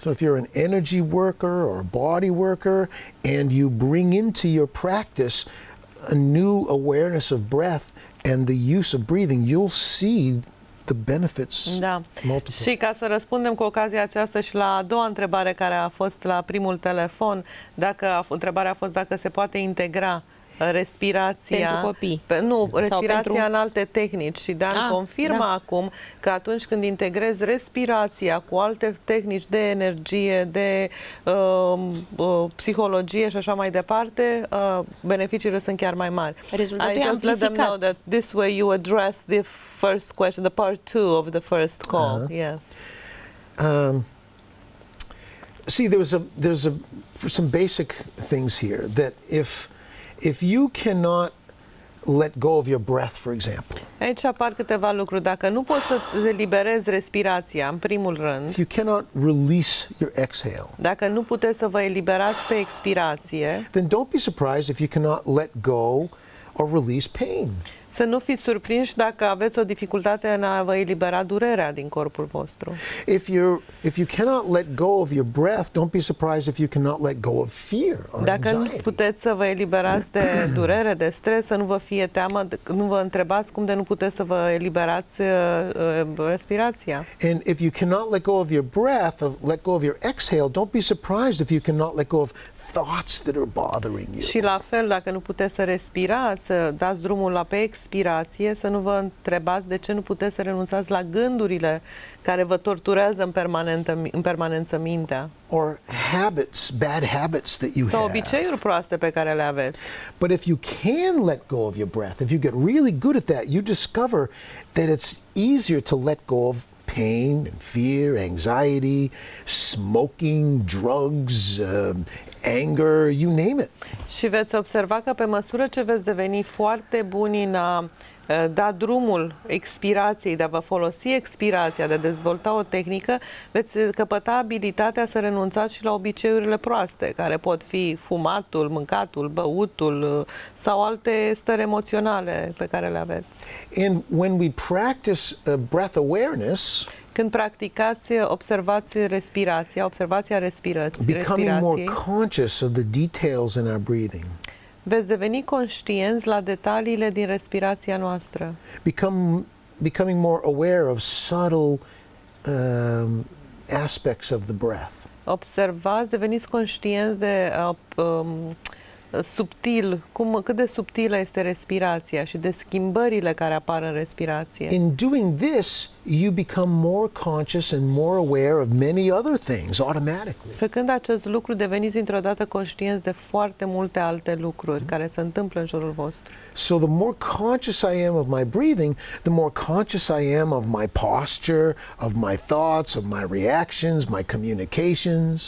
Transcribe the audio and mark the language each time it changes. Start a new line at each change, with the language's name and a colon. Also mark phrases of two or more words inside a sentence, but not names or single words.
English: So if you're an energy worker or a body worker and you bring into your practice a new awareness of breath and the use of breathing, you'll see the benefits multiple.
Romanian: Și ca să răspundem cu ocazia aceasta și la a doua întrebare care a fost la primul telefon, întrebarea a fost dacă se poate integra respirația pentru copii. Respirația în alte tehnici. Și Dan confirmă acum că atunci când integrezi respirația cu alte tehnici de energie, de psihologie și așa mai departe, beneficiile sunt chiar mai mari. Rezultatul
English: I just let them know that this way you address the first question, the part 2 of the first call. Yes. See, there's some basic things here that if you cannot let go of your breath, for example.
Romanian: Aici apar câteva lucruri. Dacă nu poți să eliberezi respirația, în primul rând,
English: if you cannot release your exhale,
Romanian: dacă nu puteți să vă eliberați pe expirație,
English: then don't be surprised if you cannot let go or release pain.
Romanian: Să nu fiți surprinși dacă aveți o dificultate în a vă elibera durerea din corpul vostru.
English: If you cannot let go of your breath, don't be surprised if you cannot let go of fear or
Romanian: Dacă
English: anxiety.
Romanian: nu puteți să vă eliberați de durere, de stres, să nu vă fie teamă, nu vă întrebați cum de nu puteți să vă eliberați respirația.
English: And if you cannot let go of your breath, let go of your exhale, don't be surprised if you cannot let go of thoughts that are bothering you.
Romanian: Și la fel, dacă nu puteți să respirați, să dați drumul la pe expirație, să nu vă întrebați de ce nu puteți să renunțați la gândurile care vă torturează în permanență mintea.
English: Or habits, bad habits that you
Romanian: Sau
English: have.
Romanian: obiceiuri proaste pe care le aveți.
English: But if you can let go of your breath, if you get really good at that, you discover that it's easier to let go of pain and fear, anxiety, smoking, drugs, anger, you name it.
Romanian: Și veți observa că pe măsură ce veți deveni foarte buni în a da drumul expirației, de a vă folosi expirația, de a dezvolta o tehnică, veți căpăta abilitatea să renunțați și la obiceiurile proaste, care pot fi fumatul, mâncatul, băutul sau alte stări emoționale pe care le aveți.
English: And when we practice breath awareness,
Romanian: când practicați, observați respirația, observația
English: becoming more conscious of the details in our breathing.
Romanian: Veți deveni conștienți la detaliile din respirația noastră.
English: Becoming more aware of subtle aspects of the breath.
Romanian: Observați, deveniți conștienți de subtil, cât de subtilă este respirația și de schimbările care apar în respirație.
English: In doing this, you become more conscious and more aware of many other things automatically.
Romanian: Făcând acest lucru, deveniți dintr-o dată conștienți de foarte multe alte lucruri care se întâmplă în jurul vostru.
English: So the more conscious I am of my breathing, the more conscious I am of my posture, of my thoughts, of my reactions, my communications.